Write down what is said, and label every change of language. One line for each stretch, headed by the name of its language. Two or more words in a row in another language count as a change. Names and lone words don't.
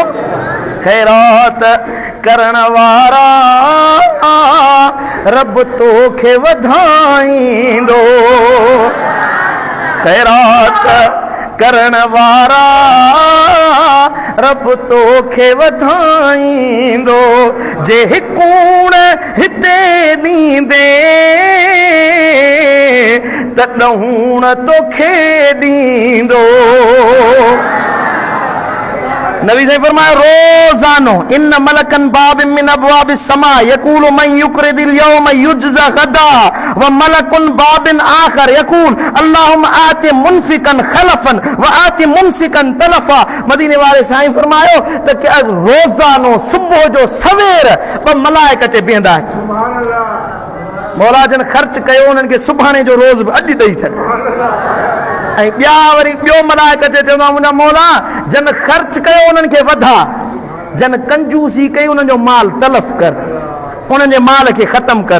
Sindhi: ख़ैरात करण वारा रब तोखे वधाईंदो, ख़ैरात करण वारा रब तोखे वधाईंदो, जे कूण हिते ॾींदे त ॾहूण तोखे ॾींदो। नबी साईं फरमाया रोज़ानो
Arabic: إن ملكا باب من أبواب السماء يقول من يقرض اليوم يجزى غدا و ملك باب آخر يقول اللهم أعط منفقا خلفا و أعط ممسكا تلفا.
Sindhi: मदीने वाले साईं फरमायो त रोज़ानो सुबुह जो सवेर ॿ मलाइक अचे बीहंदा आहिनि।
Arabic: سبحان الله.
Sindhi: मौला जन ख़र्च कयो, उन्हनि खे सुभाणे जो रोज़ बि अॼु ॾेई छॾ। ऐं ॿिया वरी ॿियो मलाइक अचे चवंदा मुंहिंजा मौला जन ख़र्च कयो उन्हनि खे वधा, जन कंजूसी कई उन्हनि जो माल तलफ़ कर, उन्हनि जे माल खे ख़तमु कर।